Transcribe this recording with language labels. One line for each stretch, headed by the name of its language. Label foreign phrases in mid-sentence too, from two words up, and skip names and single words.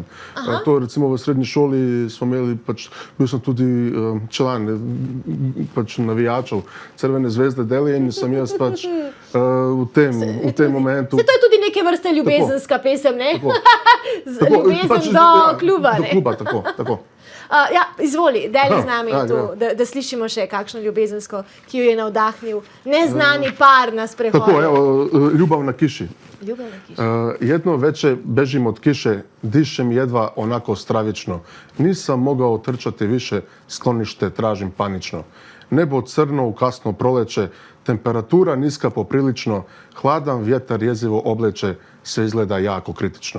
Slovenian: To recimo v srednji šoli smo imeli, bil sem tudi član navijačev Crvene zvezde Delije in sem jaz pač v tem momentu... To je tudi neke vrste ljubezenska pesem, ne? Ljubezen do kluba, ne? Do kluba, tako. Ja, izvoli, deli z nami da slišimo še kakšno ljubezensko, ki jo je navdahnil neznani par na sprehodu. Tako,
Serbian: evo, Ljubav na kiši. Ljubav na kiši. Jedno veče bežim od kiše, dišem jedva onako stravično. Nisam mogao trčati više, sklonište tražim panično. Nebo crno u kasno proleće, temperatura niska poprilično, hladan vjetar jezivo obleče, sve izgleda jako kritično.